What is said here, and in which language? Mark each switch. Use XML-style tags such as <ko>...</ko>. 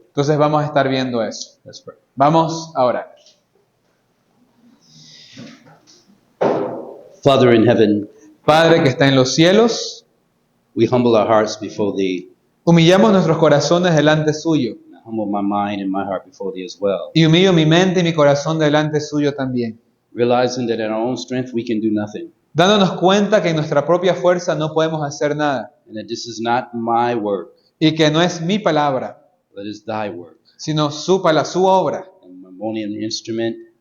<es>Entonces vamos a estar viendo eso.</es> <en>Let's pray.</en> <es>Vamos a orar.</es> <en>Father in heaven,</en> <es>Padre que está en los cielos,</es> <en>we humble our hearts before thee.</en> <es>humillamos nuestros corazones delante suyo.</es> <en>And I humble my mind and my heart before thee as well.</en> <es>Y humillo mi mente y mi corazón delante suyo también.</es> <en>Realizing that in our own strength we can do nothing.</en> <es>Dándonos cuenta que en nuestra propia fuerza no podemos hacer nada.</es> <en>And that this is not my work,</en> <es>Y que no es mi palabra,</es> <en>but is thy work.</en> <es>sino su obra.</es> <en>And I'm only an instrument,</en>